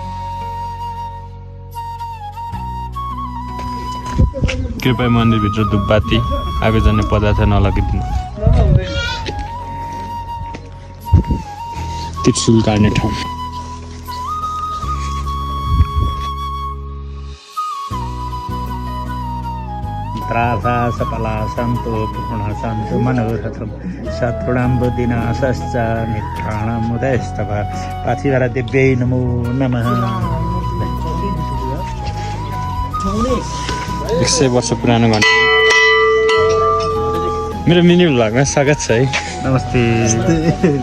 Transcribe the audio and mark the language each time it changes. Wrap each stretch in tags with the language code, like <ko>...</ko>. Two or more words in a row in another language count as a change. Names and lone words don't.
<ne>कृपया मन्दिरभित्र धुपबाती आगोजन्य पदार्थ नलगाइदिनु। त्रिशूल गाड्ने ठाउँ।</ne> <sa>त्रासा सपला सन्तो पूर्ण सन्तो मनोरथम शत्रुणाम्बुदिना शश्च मित्राणामुदयस्तव पार्थिवरा दिव्यै नमो नमः।</sa> <ne>100 वर्ष पुरानो घन्टा। मेरो मिनी भ्लगमा स्वागत छ है। नमस्ते।</ne>